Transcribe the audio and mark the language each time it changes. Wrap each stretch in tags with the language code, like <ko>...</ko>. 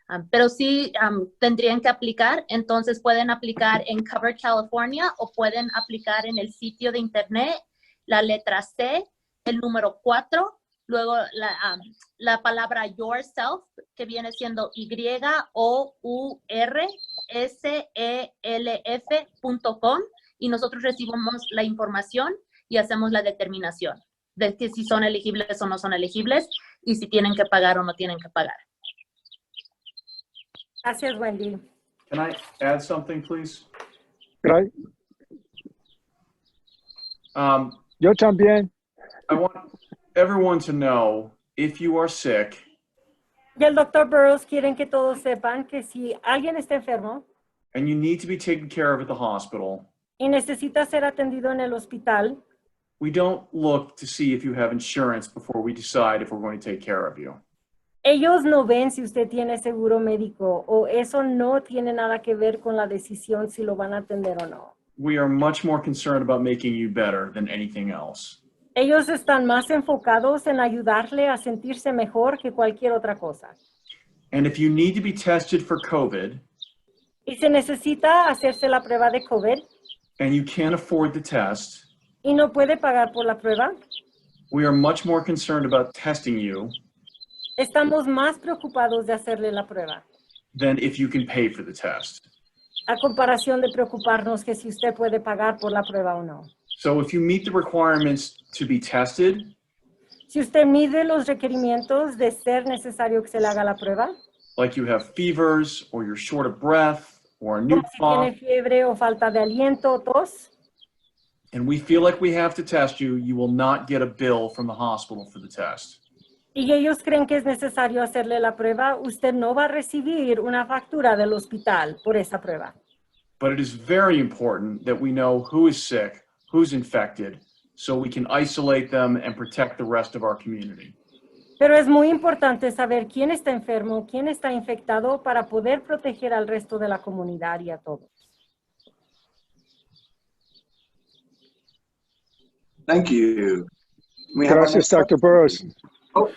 <es>Pero sí tendrían que aplicar, entonces pueden aplicar en Covered California o pueden aplicar en el sitio de internet, la letra C, el número 4, luego la palabra yourself, que viene siendo yourself.com, y nosotros recibimos la información y hacemos la determinación de que si son elegibles o no son elegibles y si tienen que pagar o no tienen que pagar. Gracias, Wendy.</es> <en>Can I add something, please? Right?</en> <es>Yo también.</es> <en>I want everyone to know if you are sick,</en> <es>Y el Dr. Burrows quieren que todos sepan que si alguien está enfermo</es> <en>and you need to be taken care of at the hospital,</en> <es>y necesita ser atendido en el hospital,</es> <en>we don't look to see if you have insurance before we decide if we're going to take care of you.</en> <es>ellos no ven si usted tiene seguro médico o eso no tiene nada que ver con la decisión si lo van a atender o no.</es> <en>We are much more concerned about making you better than anything else.</en> <es>Ellos están más enfocados en ayudarle a sentirse mejor que cualquier otra cosa.</es> <en>And if you need to be tested for COVID</en> <es>Y se necesita hacerse la prueba de COVID</es> <en>and you can't afford the test,</en> <es>y no puede pagar por la prueba,</es> <en>we are much more concerned about testing you</en> <es>estamos más preocupados de hacerle la prueba,</es> <en>than if you can pay for the test.</en> <es>a comparación de preocuparnos que si usted puede pagar por la prueba o no.</es> <en>So if you meet the requirements to be tested,</en> <es>Si usted mide los requerimientos de ser necesario que se le haga la prueba,</es> <en>like you have fevers or you're short of breath or a new</en> <es>como si tiene</es> <en>cough,</en> <es>fiebre o falta de aliento o tos,</es> <en>and we feel like we have to test you, you will not get a bill from the hospital for the test.</en> <es>y ellos creen que es necesario hacerle la prueba, usted no va a recibir una factura del hospital por esa prueba.</es> <en>But it is very important that we know who is sick, who's infected, so we can isolate them and protect the rest of our community.</en> <es>Pero es muy importante saber quién está enfermo, quién está infectado para poder proteger al resto de la comunidad y a todos.</es> <en>Thank you. We have our</en> <es>Gracias,</es> <en>next Dr. Burrows. Oh.</en>